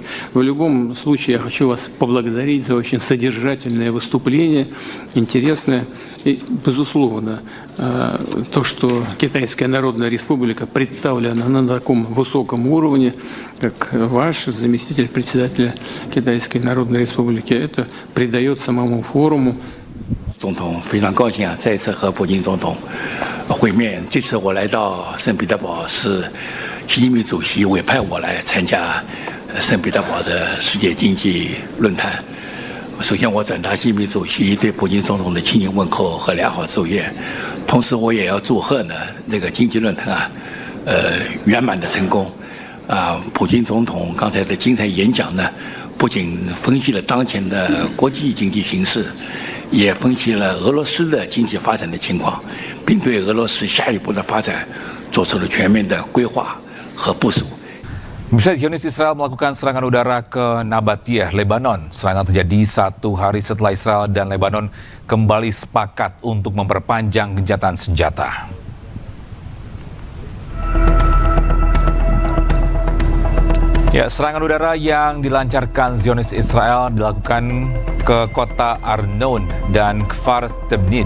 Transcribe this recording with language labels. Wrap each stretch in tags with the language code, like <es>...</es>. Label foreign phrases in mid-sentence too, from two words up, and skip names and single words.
<ru>В любом случае, я хочу вас поблагодарить за очень содержательное выступление, интересное. И, безусловно, то, что Китайская Народная Республика представлена на таком высоком уровне, как ваш заместитель председателя Китайской Народной Республики, это придает самому форуму.</ru> <zh>总统非常高兴啊，再一次和普京总统会面。这次我来到圣彼得堡是习近平主席委派我来参加圣彼得堡的世界经济论坛。首先，我转达习近平主席对普京总统的亲情问候和良好祝愿，同时我也要祝贺呢这个经济论坛啊，圆满的成功。普京总统刚才的精彩演讲呢，不仅分析了当前的国际经济形势。也分析了俄罗斯的经济发展的情况，并对俄罗斯下一步的发展做出了全面的规划和部署。</zh> <id>Bisa Zionis Israel melakukan serangan udara ke Nabatiyah, Lebanon. Serangan terjadi 1 hari setelah Israel dan Lebanon kembali sepakat untuk memperpanjang gencatan senjata. Ya, serangan udara yang dilancarkan Zionis Israel dilakukan ke kota Arnon dan Kfar Tebnit.</id>